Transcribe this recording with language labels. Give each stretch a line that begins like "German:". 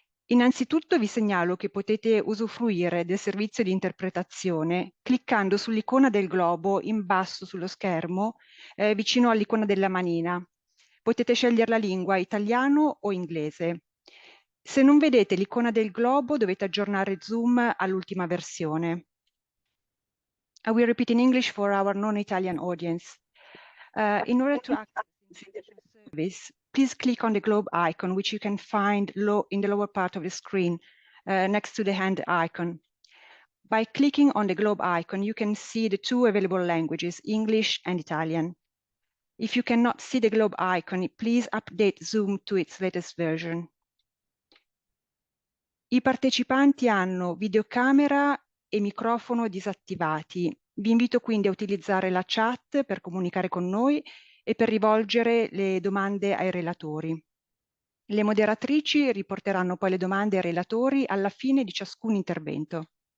Italian: Innanzitutto vi segnalo che potete usufruire del servizio di interpretazione cliccando sull'icona del globo in basso sullo schermo, vicino all'icona della manina. Potete scegliere la lingua italiano o inglese. Se non vedete l'icona del globo, dovete aggiornare Zoom all'ultima versione.
English: I will repeat in English for our non-Italian audience. In order to access the service, please click on the globe icon, which you can find in the lower part of the screen, next to the hand icon. By clicking on the globe icon, you can see the two available languages, English and Italian. If you cannot see the globe icon, please update Zoom to its latest version.
Italian: I partecipanti hanno videocamera e microfono disattivati. Vi invito quindi a utilizzare la chat per comunicare con noi e per rivolgere le domande ai relatori. Le moderatrici riporteranno poi le domande ai relatori alla fine di ciascun intervento.